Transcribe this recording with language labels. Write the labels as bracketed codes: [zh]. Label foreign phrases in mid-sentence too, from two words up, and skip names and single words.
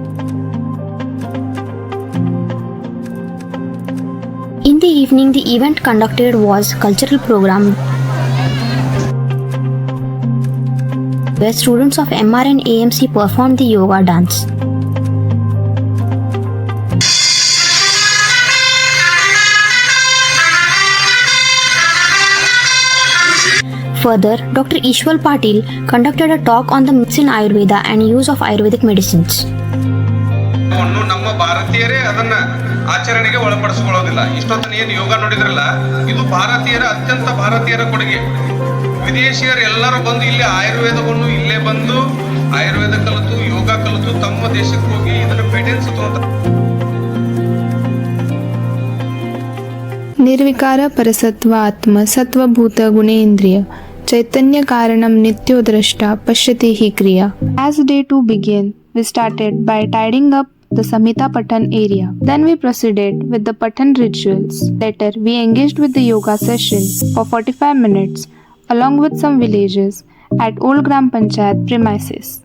[en] In the evening, the event conducted was cultural program where students of MRN AMC performed the yoga dance. Further, Dr. Ishwal Patil conducted a talk on the myths in Ayurveda and use of Ayurvedic medicines. [kn] ನಮ್ಮ ಭಾರತೀಯರೇ ಅದನ್ನ ಆಚರಣೆಗೆ ಒಳಪಡಿಸಿಕೊಳ್ಳೋದಿಲ್ಲ. ಇಷ್ಟೊತ್ತನ ಏನು ಯೋಗ ನೋಡಿದ್ರಲ್ಲ, ಇದು ಭಾರತೀಯರ ಅತ್ಯಂತ ಭಾರತೀಯರ ಕೊಡುಗೆ. ವಿದೇಶಿಯರು ಎಲ್ಲರೂ ಬಂದು ಇಲ್ಲಿ ಆಯುರ್ವೇದವನ್ನು ಇಲ್ಲೇ ಬಂದು ಆಯುರ್ವೇದ ಕಲಿತು ಯೋಗ ಕಲಿತು ತಮ್ಮ ದೇಶಕ್ಕೆ ಹೋಗಿ ಇದರ ಪೇಟೆನ್ಸ್ ತಗೊಂತಾರೆ. [sa] ನಿರ್ವಿಕಾರ ಪರಸತ್ವ ಆತ್ಮ ಸತ್ವಭೂತ ಗುಣೇಂದ್ರಿಯ ಚೈತನ್ಯ ಕಾರಣಂ ನಿತ್ಯೋದ್ರಷ್ಟ ಪಶ್ಯತಿ ಹಿ ಕ್ರಿಯಾ. [en] As day 2 began, we started by tidying up the Samhita Pathan area. Then we proceeded with the Pathan rituals. Later, we engaged with the yoga session for 45 minutes along with some villagers at Old Gram Panchayat premises.